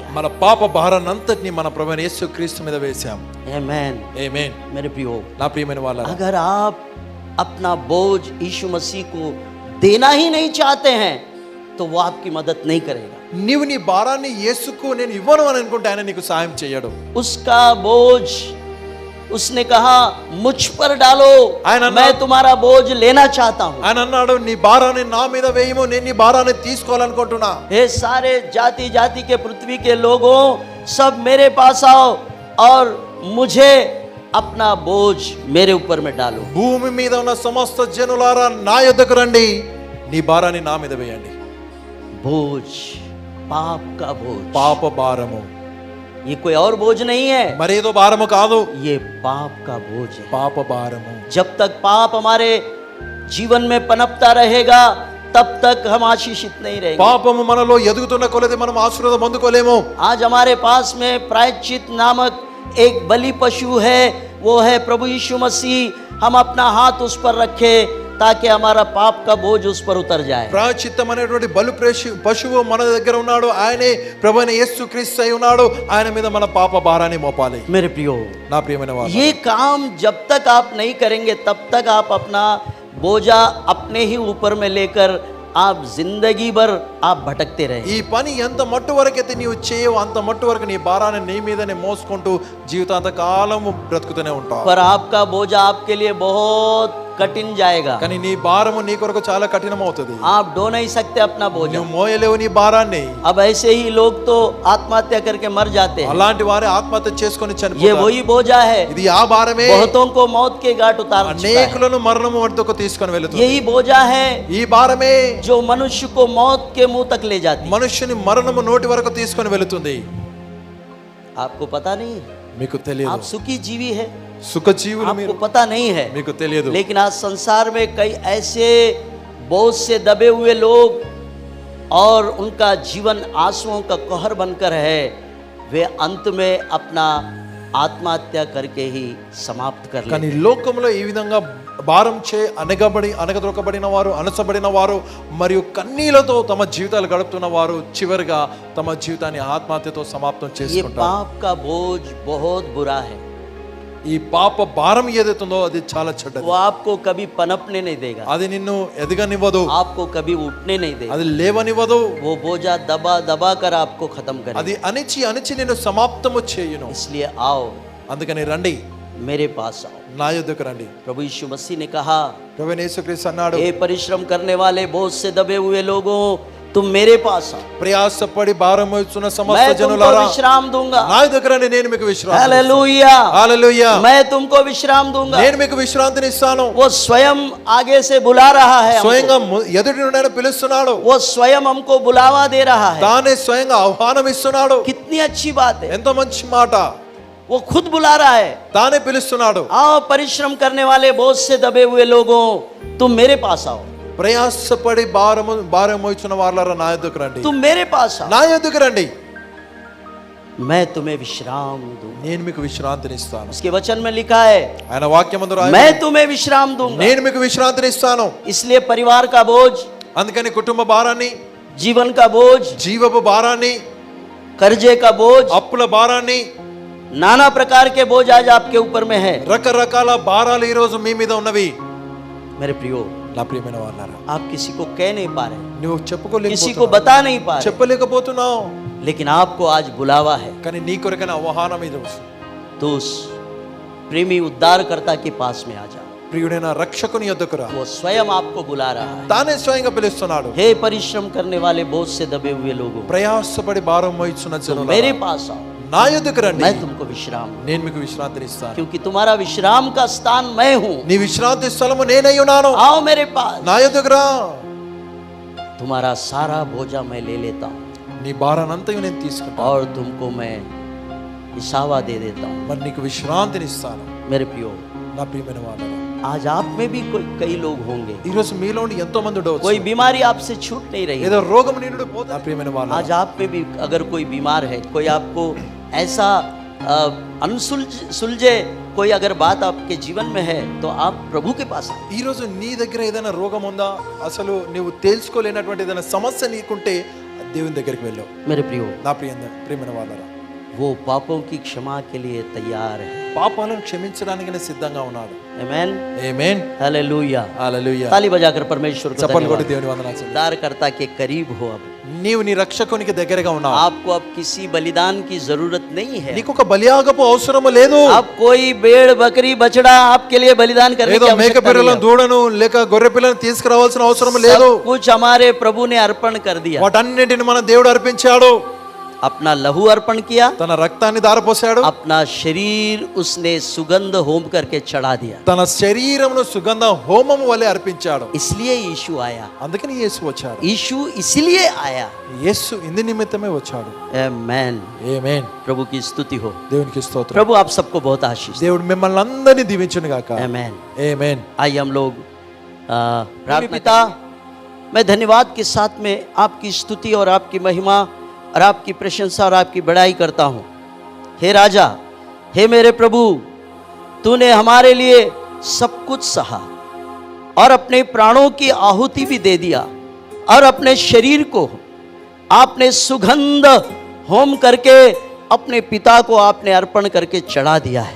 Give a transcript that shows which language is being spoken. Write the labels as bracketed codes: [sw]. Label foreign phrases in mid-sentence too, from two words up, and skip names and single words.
[te] మన పాప భారాన్నంతటిని మన ప్రభువైన యేసుక్రీస్తు మీద వేశాం. [hi] आमेन. [te] ఆమేన్. [hi] मेरे प्रियो, [te] నా ప్రియమైన వాళ్ళారా, [hi] अगर आप अपना बोझ यीशु मसीह को देना ही नहीं चाहते हैं, तो वो आपकी मदद नहीं करेगा. [te] నీవు నీ భారాన్ని యేసుకు నేను ఇవ్వను అని అనుకుంటే ఆయన నీకు సాయం చేయడు. [hi] उसका बोझ उसने कहा, मुझ पर डालो, मैं तुम्हारा बोझ लेना चाहता हूं. [te] ఆయన అన్నాడు, నీ భారాన్ని నా మీద వేయము, నేను నీ భారాన్ని తీసుకోవాలనుకుంటున్నా. [hi] हे सारे जाति जाति के पृथ्वी के लोगों, सब मेरे पास आओ और मुझे अपना बोझ मेरे ऊपर में डालो। [te] భూమి మీద ఉన్న సమస్త జనులారా నా యొద్దకు రండి, నీ భారాన్ని నా మీద వేయండి. [hi] बोझ, पाप का बोझ। [te] పాప భారము [hi] ये कोई और बोझ नहीं है, [te] మరేదో భారము కాదు, [hi] ये पाप का बोझ है। [te] పాప భారము. [hi] जब तक पाप हमारे जीवन में पनपता रहेगा तब तक हम आशीषित नहीं रहेंगे। [te] పాపము మనలో ఎదుగుతున్న కొలది మనం ఆశీర్వాదం పొందుకోలేము. [hi] आज हमारे पास में प्रायश्चित नामक एक बलि पशु है, वो है प्रभु यीशु मसीह। हम अपना हाथ उस पर रखें ताकि हमारा पाप का बोझ उस पर उतर जाए। [te] ప్రాయశ్చిత్తం అనేటువంటి బలు పశువు మన దగ్గర ఉన్నాడు, ఆయనే ప్రభువైన యేసుక్రీస్తు అయి ఉన్నాడు. ఆయన మీద మన పాప భారాన్ని మోపాలి. [hi] मेरे प्रियो, [te] నా ప్రియమైన వారు, [hi] ये काम जब तक आप नहीं करेंगे तब तक आप अपना बोझा अपने ही ऊपर में लेकर आप जिंदगी भर आप भटकते रहे। [te] ఈ పని ఎంత మట్టు వరకైతే నీవు చేయవు అంత మట్టు వరకు నీ భారాన్ని నీ మీదనే మోసుకుంటూ జీవితాంత కాలము బ్రతుకుతూనే ఉంటావు. [hi] पर आपका बोझा आपके लिए बहुत कठिन जाएगा। [te] కానీ నీ భారము నీ కొరకు చాలా కఠినం అవుతుంది. [hi] आप ढो नहीं सकते अपना बोझा। [te] నువ్వు మోయలేవు నీ భారాన్ని. [hi] अब ऐसे ही लोग तो आत्महत्या करके मर जाते हैं। [te] అలాంటి వారే ఆత్మహత్య చేసుకొని [hi] ये [te] చనిపోతారు. [hi] वही बोझा है, [te] ఇది ఆ భారమే [hi] बहुतों को मौत के घाट उतार चुका है। [te] అనేకులను మరణము వద్దకు తీసుకొని వెళుతుంది. [hi] यही बोझा है [te] ఈ భారమే [hi] जो मनुष्य को मौत के मुंह तक ले जाती है। [te] మనుష్యుని మరణము నోటి వరకు తీసుకొని వెళుతుంది. [hi] आपको पता नहीं है, [te] మీకు తెలియదు. [hi] आप सुखी जीवी है, [te] సుఖజీవులు మీరు, [hi] आपको पता नहीं है। [te] మీకు తెలియదు. [hi] लेकिन आज संसार में कई ऐसे बोझ से दबे हुए लोग और उनका जीवन आंसुओं का कहर बनकर है, वे अंत में अपना आत्महत्या करके ही समाप्त कर लेते। [te] కానీ లోకంలో ఈ విధంగా భారం చే అనగదొక్కబడిన వారు, అనసబడిన వారు మరియు కన్నీళ్లతో తమ జీవితాలు గడుపుతున్న వారు చివరిగా తమ జీవితాన్ని ఆత్మహత్యతో సమాప్తం [hi] ये [te] చేసుకుంటారు. [hi] पाप का बोझ बहुत बुरा है, [te] ఈ పాప భారం ఏదైతుందో అది చాలా చెడ్డది. [hi] वो आपको कभी पनपने नहीं देगा, [te] అది నిన్ను ఎదగనివ్వదు, [hi] आपको कभी उठने नहीं देगा। [te] అది లేవనివ్వదు, [hi] वो बोझा दबा दबा कर आपको खत्म करेगा। [te] అది అణిచి అణిచి నిన్ను సమాప్తము చేయును. [hi] इसलिए आओ, [te] అందుకని రండి, [hi] मेरे पास आओ। [te] నా యొద్దకు రండి. [hi] प्रभु यीशु मसीह ने कहा, [te] ప్రభువైన యేసుక్రీస్తు అన్నాడు, [hi] हे परिश्रम करने वाले बोझ से दबे हुए लोगों, तुम मेरे पास आओ, [te] ప్రయాసపడి భారం మోస్తున్న సమస్త [hi] मैं तुमको [te] జనులారా [hi] विश्राम दूंगा। [te] నా యొద్దకు రండి, నేను మీకు విశ్రాంతి. [hi] हालेलुया, [te] హల్లెలూయా. [hi] मैं तुमको विश्राम दूंगा। [te] నేను మీకు విశ్రాంతిని ఇస్తాను. [hi] वो स्वयं आगे से बुला रहा है हमको। [te] స్వయంగా ఎదుటి నుండి ఆయన పిలుస్తున్నాడు. [hi] वो स्वयं हमको बुलावा दे रहा है। [te] తానే స్వయంగా ఆహ్వానం ఇస్తున్నాడు. [hi] कितनी अच्छी बात है, [te] ఎంత మంచి మాట. [hi] वो खुद बुला रहा है। [te] తానే పిలుస్తున్నాడు. [hi] आओ परिश्रम करने वाले बोझ से दबे हुए लोगों, तुम मेरे पास आओ, [te] ప్రయాసపడి భారం మోస్తున్న వారులారా నా యొద్దకు రండి, [hi] तुम मेरे पास आओ, [te] నా యొద్దకు రండి, [hi] मैं तुम्हें विश्राम दूंगा। [te] నేను మీకు విశ్రాంతిని ఇస్తాను. [hi] उसके वचन में लिखा है, [te] ఆయన వాక్యమందు రాయబడింది, [hi] मैं तुम्हें विश्राम दूंगा। [te] నేను మీకు విశ్రాంతిని ఇస్తాను. [hi] इसलिए परिवार का बोझ, [te] అందుకని కుటుంబ భారాన్ని, [hi] जीवन का बोझ, [te] జీవపు భారాన్ని, [hi] कर्जे का बोझ, [te] అప్పుల భారాన్ని, [hi] नाना प्रकार के बोझ आज आपके ऊपर में है। [te] రకరకాల భారాలు ఈ రోజు మీ మీద ఉన్నవి. [hi] मेरे प्रियो, [te] నా ప్రియమైన వాళ్ళారా, [hi] आप किसी को कह नहीं पा रहे, [te] నువ్వు [hi] किसी को [te] చెప్పుకోలేకపోతున్నావు, [hi] बता नहीं पा रहे, [te] చెప్పలేకపోతున్నావు. [hi] लेकिन आपको आज बुलावा है। [te] కానీ నీ కొరకైన ఆహ్వానం ఇది. [hi] तो उस प्रेमी उद्धारकर्ता के पास में आ जाओ, [te] ప్రియుడైన రక్షకుని యొద్దకు రా. [hi] वो स्वयं आपको बुला रहा है। [te] తానే స్వయంగా పిలుస్తున్నాడు. [hi] हे परिश्रम करने वाले बोझ से दबे हुए लोगों, [te] ప్రయాసపడి భారం మోస్తున్న [hi] तुम [te] జనులారా [hi] मेरे पास आओ, [te] నా యొద్దకు రండి, [hi] मैं तुमको विश्राम, [te] నేను మీకు విశ్రాంతిని ఇస్తాను. [hi] क्योंकि तुम्हारा विश्राम का स्थान मैं हूँ। [te] నీ విశ్రాంతి స్థలము నేనై ఉన్నాను. [hi] आओ मेरे पास, [te] నా యొద్దకు రా. [hi] तुम्हारा सारा बोझा मैं ले लेता हूँ [te] నీ భారానంతయు నేను తీసుకుంటాను, [hi] और तुमको मैं इशावा दे देता हूँ। [te] మరి నీకు విశ్రాంతిని ఇస్తాను. [hi] मेरे प्रियो, [te] నా ప్రియమైన వాళ్ళారా, [hi] आज आप में भी कई लोग होंगे, [te] ఈ రోజు మీలో ఉండి ఎంతో మంది ఉండవచ్చు. [hi] कोई बीमारी आपसे छूट नहीं रही। [te] ఏదో రోగం నిన్నుడు పోతే. నా ప్రియమైన వాళ్ళారా, [hi] आज आप में भी अगर कोई बीमार है, कोई आपको ऐसा सुलझे कोई अगर बात आपके जीवन में है, तो आप प्रभु के पास आए। [te] ఈ రోజు నీ దగ్గర ఏదైనా రోగం ఉందా, అసలు నువ్వు తెలుసుకోలేనటువంటి ఏదైనా సమస్య నీకుంటే దేవుని దగ్గరికి వెళ్ళావు. [hi] मेरे प्रियो, [te] నా ప్రియమైన వాళ్ళారా, [hi] वो पापों की क्षमा के लिए तैयार है। [te] పాపాలను క్షమించడానికి నేను సిద్ధంగా ఉన్నాడు. [hi] आमेन, [te] ఆమేన్, [hi] हालेलुया। [te] హల్లెలూయా. [hi] ताली बजाकर परमेश्वर को [te] చప్పట్లు కొట్టి [hi] धन्यवाद। [te] దేవుని వందనాలు చెల్లిద్దాం. [hi] उद्धारकर्ता के करीब हो। अब [te] నీవు నీ రక్షకునికి దగ్గరగా ఉన్నావు. [hi] आपको अब किसी बलिदान की जरूरत नहीं है। [te] నీకు ఒక బలియాగపు అవసరము లేదు. [hi] अब कोई भेड़ बकरी बछड़ा आपके लिए बलिदान करने [te] ఏదో [hi] की [te] మేక [hi] आवश्यकता [te] పిల్లలను [hi] नहीं है। [te] దూడను లేక గొర్రె పిల్లను తీసుకురావాల్సిన అవసరం లేదు. [hi] सब कुछ हमारे प्रभु ने अर्पण कर दिया। [te] వాటన్నిటిని మన దేవుడు అర్పించాడు. [hi] अपना लहू अर्पण किया, [te] తన రక్తాన్ని దారపోశాడు, [hi] अपना शरीर उसने सुगंध होम करके चढ़ा दिया। [te] తన శరీరమును సుగంధ హోమము వలె అర్పించాడు. [hi] इसलिए यीशु आया, [te] అందుకని యేసు వచ్చాడు. [hi] यीशु इसलिए आया। [te] యేసు ఇందు నిమిత్తమే వచ్చాడు. [hi] आमेन। [te] ఆమేన్. [hi] प्रभु की स्तुति हो। [te] దేవునికి స్తోత్రం. [hi] प्रभु आप सबको बहुत आशीष दे। [te] దేవుడు మిమ్మల్ని అందరినీ దీవించును గాక. [hi] आमेन। [te] ఆమేన్. [hi] आइए हम लोग प्रार्थना। पिता, मैं धन्यवाद के साथ में आपकी स्तुति और आपकी महिमा और आपकी प्रशंसा और आपकी बड़ाई करता हूँ। हे राजा, हे मेरे प्रभु, तूने हमारे लिए सब कुछ सहा और अपने प्राणों की आहुति भी दे दिया और अपने शरीर को आपने सुगंध होम करके अपने पिता को आपने अर्पण करके चढ़ा दिया है।